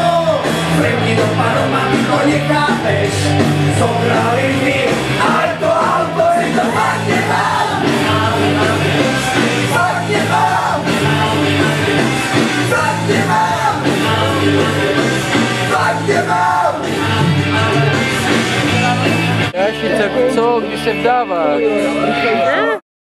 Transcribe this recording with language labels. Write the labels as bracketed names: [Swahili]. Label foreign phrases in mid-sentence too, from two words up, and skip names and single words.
[Slovak] Franky do paroma, ty to nechápeš, zobrali mi aj to auto, si to fakt nemám. Fakt nemám. Fakt nemám. Fakt nemám. [Czech] Jaši, tak co, kdy se vdávat?